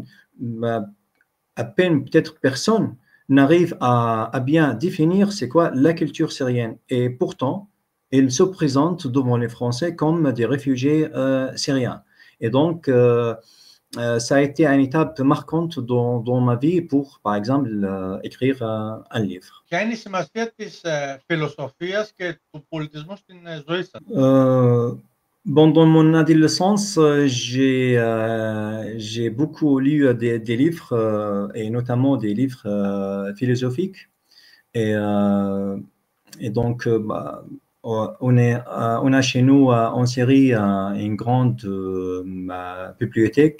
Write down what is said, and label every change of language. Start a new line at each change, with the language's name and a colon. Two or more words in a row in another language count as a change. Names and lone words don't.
French: À peine peut-être personne n'arrive à bien définir c'est quoi la culture syrienne. Et pourtant, ils se présentent devant les Français comme des réfugiés syriens. Et donc, ça a été une étape marquante dans ma vie pour, par exemple, écrire un livre.
Greek: Ποια είναι η σημασία της φιλοσοφίας και του πολιτισμού στην ζωή σας?
French: Bon, dans mon adolescence, j'ai beaucoup lu des livres, et notamment des livres philosophiques. Et donc, on a chez nous en Syrie une grande bibliothèque.